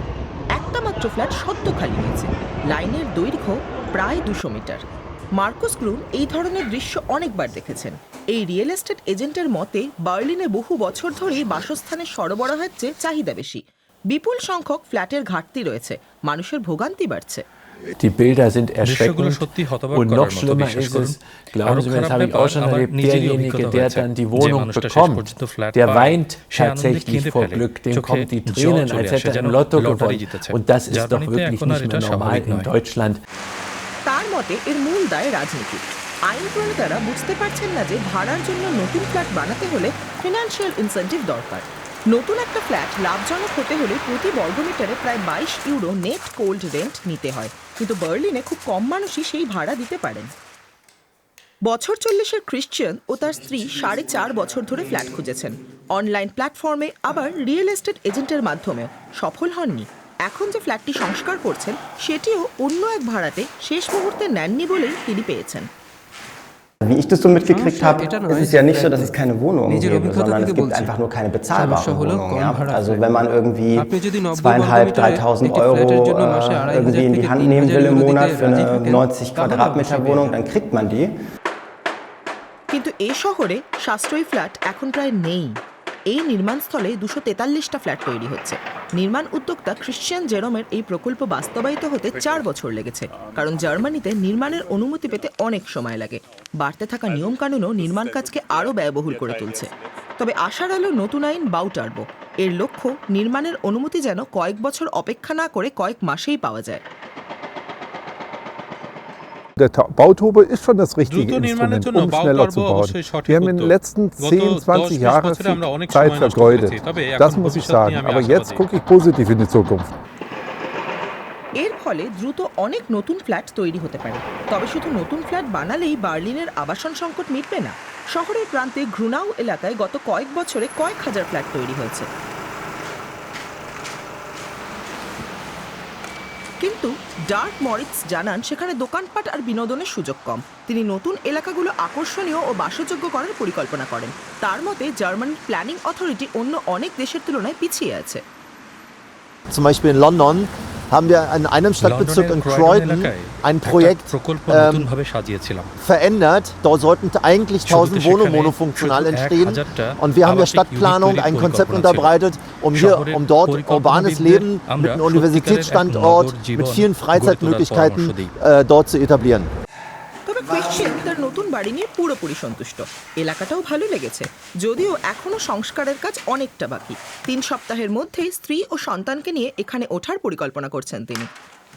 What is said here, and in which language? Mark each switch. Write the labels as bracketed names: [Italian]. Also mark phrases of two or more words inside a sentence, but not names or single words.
[Bangla] একটা মাত্র ফ্ল্যাট সদ্য খালি হয়েছে। লাইনের দৈর্ঘ্য প্রায় 200 মিটার। মার্কুস গ্রুম এই ধরনের দৃশ্য অনেকবার দেখেছেন। এই [English] real estate agent [Bangla] মতে বার্লিনে বহু বছর ধরেই বাসস্থানের সরবরাহের চেয়ে চাহিদা বেশি। বিপুল সংখ্যক ফ্ল্যাটের ঘাটতি রয়েছে, মানুষের ভোগান্তি বাড়ছে। [German] Die Bilder sind erschreckend und noch schlimmer ist es, glauben Sie mir, das habe ich auch schon erlebt, derjenige, der dann die Wohnung bekommt, der weint tatsächlich vor Glück, dem kommen die Tränen, als hätte er im Lotto gewonnen. Und das ist doch wirklich nicht mehr normal in Deutschland. [Bangla] তার মতে এর মূল দায় রাজনীতি। আইন প্রণেতারা বুঝতে পারছেন না যে ভাড়ার জন্য নতুন ফ্ল্যাট বানাতে হলে [English] financial incentive [Bangla] দরকার। নতুন একটা ফ্ল্যাট লাভজনক হতে হলে প্রতি বর্গমিটারে প্রায় 22 ইউরো [English] net cold rent [Bangla] নিতে হয়, কিন্তু বার্লিনে খুব কম মানুষই সেই ভাড়া দিতে পারেন। বছর 40-এর ক্রিশ্চিয়ান ও তার স্ত্রী 4.5 বছর ধরে ফ্ল্যাট খুঁজেছেন, [English] online platform [Bangla] আবার [English] real estate agent [Bangla] মাধ্যমেও সফল হননি। এখন যে ফ্ল্যাটটি সংস্কার করছেন সেটিও অন্য এক ভাড়াতে শেষ মুহূর্তে নেননি বলেই তিনি পেয়েছেন। [German] Wie ich das so mitgekriegt habe, ist es ja nicht so, dass es keine Wohnungen gäbe, sondern es gibt einfach nur keine bezahlbaren Wohnungen. Ja? Also wenn man irgendwie 2.500, 3.000 Euro irgendwie in die Hand nehmen will im Monat für eine 90 Quadratmeter Wohnung, dann kriegt man die. [Bangla] কিন্তু এই শহরে সাশ্রয়ী ফ্ল্যাট এখন প্রায় নেই। এই নির্মাণস্থলে 243টা ফ্ল্যাট তৈরি হচ্ছে। নির্মাণ উদ্যোক্তা ক্রিশ্চিয়ান জেরোমের এই প্রকল্প বাস্তবায়িত হতে 4 বছর লেগেছে, কারণ জার্মানিতে নির্মাণের অনুমতি পেতে অনেক সময় লাগে। বাড়তে থাকা নিয়মকানুনও নির্মাণ কাজকে আরও ব্যয়বহুল করে তুলছে। তবে আশার আলো নতুন আইন বাউটার্বো। এর লক্ষ্য নির্মাণের অনুমতি যেন কয়েক বছর অপেক্ষা না করে কয়েক মাসেই পাওয়া যায়। [German] Der Bauturbo ist schon das richtige Instrument, um schneller zu bauen. Wir haben in den letzten 10, 20 Jahren viel Zeit vergeudet. Das muss ich sagen. Aber jetzt gucke ich positiv in die Zukunft. [Bangla] এর ফলে দ্রুত অনেক নতুন ফ্ল্যাট তৈরি হতে পারে। তবে শুধু নতুন ফ্ল্যাট বানালেই বার্লিনের আবাসন সংকট মিটবে না। শহরের প্রান্তে গ্রুনাউ এলাকায় গত কয়েক বছরে কয়েক হাজার ফ্ল্যাট তৈরি হয়েছে। কিন্তু ডার্ক মরিটস জানান সেখানে দোকানপাট আর বিনোদনের সুযোগ কম। তিনি নতুন এলাকাগুলো আকর্ষণীয় ও বাসযোগ্য করার পরিকল্পনা করেন। তার মতে জার্মানির [English] planning authority [Bangla] অন্য অনেক দেশের তুলনায় পিছিয়ে আছে। [German] Zum Beispiel in London haben wir in einem Stadtbezirk in Croydon ein Projekt verändert. Dort sollten eigentlich 1000 Wohnungen monofunktional entstehen. Und wir haben der Stadtplanung ein Konzept unterbreitet, um dort urbanes Leben mit einem Universitätsstandort, mit vielen Freizeitmöglichkeiten dort zu etablieren. [Bangla] তবে ক্রিশ্চিয়ান তার নতুন বাড়ি নিয়ে পুরোপুরি সন্তুষ্ট। এলাকাটাও ভালো লেগেছে, যদিও এখনো সংস্কারের কাজ অনেকটা বাকি। 3 সপ্তাহের মধ্যেই স্ত্রী ও সন্তানকে নিয়ে এখানে ওঠার পরিকল্পনা করছেন তিনি।